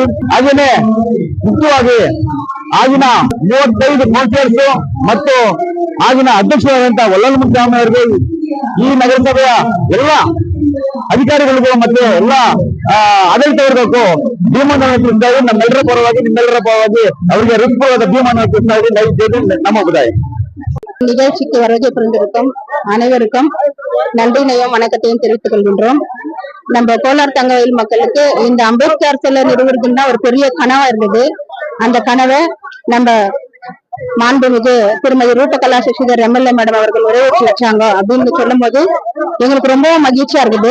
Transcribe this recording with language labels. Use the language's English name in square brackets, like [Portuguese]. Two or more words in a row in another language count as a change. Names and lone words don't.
[Kannada] ಹಾಗೇನೆ ಮುಖ್ಯವಾಗಿ ಆಗಿನ 35 ಕೌನ್ಸಿಲರ್ಸ್ ಮತ್ತು ಆಗಿನ ಅಧ್ಯಕ್ಷರಾದಂತಹ ವಲ್ಲಲ್ ಮುನ್ಸ್ವಾಮಿ ಅವರಿಗೆ, ಈ ನಗರಸಭೆಯ ಎಲ್ಲ ಅಧಿಕಾರಿಗಳಿಗೂ ಮತ್ತೆ ಎಲ್ಲ ಆಡಳಿತ ವರ್ಗಕ್ಕೂ ಭೀಮವನ್ನು ತಿಳಿಸ್ತಾ ಇದ್ದೀವಿ. ನಮ್ಮೆಲ್ಲರ ಪರವಾಗಿ, ನಿಮ್ಮೆಲ್ಲರ ಪರವಾಗಿ ಅವರಿಗೆ ಹೃತ್ಪೂರ್ವಕವಾದ ಭೀಮವನ್ನು ತಿಳಿಸ್ತಾ ಇದ್ದೀವಿ. ನಮ್ಮ ಉದಯ [Tamil] நிகழ்ச்சிக்கு வருகை புரிந்திருக்கும் அனைவருக்கும் நன்றினையும் வணக்கத்தையும் தெரிவித்துக் கொள்கின்றோம். நம்ம கோலார் தங்கவயல் மக்களுக்கு இந்த அம்பேத்கர் சிலை நிறுவுறதுன்னா ஒரு பெரிய கனவா இருந்தது. அந்த கனவை நம்ம மாண்புமிகு திருமதி ரூபகலா சசிதர் MLA மேடம் அவர்கள் நிறைவேற்றி வச்சாங்க அப்படின்னு சொல்லும் போது எங்களுக்கு ரொம்ப மகிழ்ச்சியா இருக்குது.